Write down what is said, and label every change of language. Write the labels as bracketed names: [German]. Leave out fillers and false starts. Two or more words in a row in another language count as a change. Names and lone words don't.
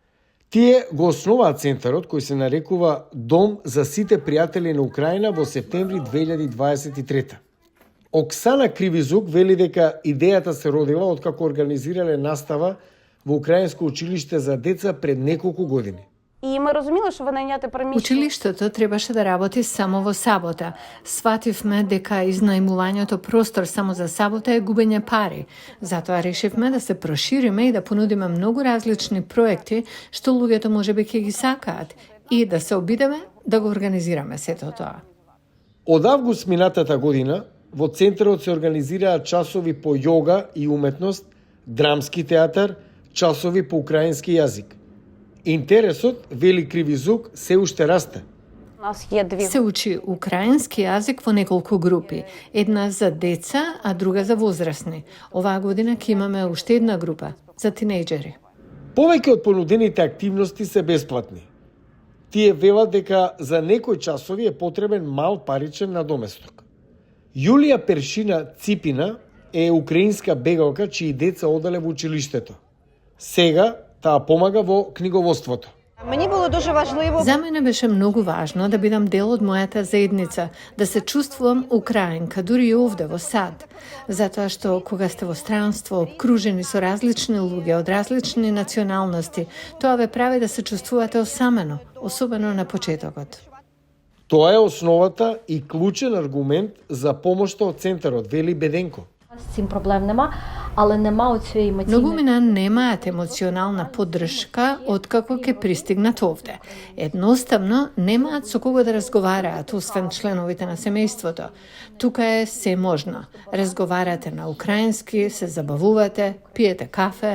[Macedonian] Тие го основаат центарот кој се нарекува Дом за сите пријатели на Украина во септември 2023. Оксана Кривизук вели дека идејата се родила откако организирале настава во Украинско училиште за деца пред неколку години. [Ukrainian] І ми розуміли, що винайняти приміщення... [Macedonian] Училиштето требаше да работи само во сабота. Свативме дека изнајмувањето простор само за сабота е губење пари. Затоа решивме да се прошириме и да понудиме многу различни проекти што луѓето можеби ќе ги сакаат и да се обидеме да го организираме сето тоа. Од август минатата година во центарот се организираат часови по јога и уметност, драмски театар, часови по украински јазик. Интересот, вели Кривизук, се уште расте. [Ukrainian] У нас є дві. [Macedonian] Се учи украински јазик во неколку групи. Една за деца, а друга за возрастни. Оваа година ќе имаме уште една група за тинејџери. Повеќе од понудените активности се бесплатни. Тие велат дека за некои часови е потребен мал паричен надоместок. Јулија Першина Ципина е украинска бегалка чии деца одале во училиштето. Сега таа помага во книговодството. [Ukrainian] Мені було дуже важливо... [Macedonian] За мене беше многу важно да бидам дел од мојата заедница, да се чувствувам украинка, дури и овде во САД. Затоа што кога сте во странство, обкружени со различни луѓе од различни националности, тоа ве прави да се чувствувате осамено, особено на почетокот. Тоа е основата и клучен аргумент за помошта од центарот, вели Беденко. [Ukrainian] З цим проблем нема, але нема оцієї емоційної... [Macedonian] Многумина немаат емоционална поддршка откако ќе пристигнат овде. Едноставно немаат со кого да разговараат, освен членовите на семејството. Тука е се можно. Разговарате на украински, се забавувате, пиете кафе.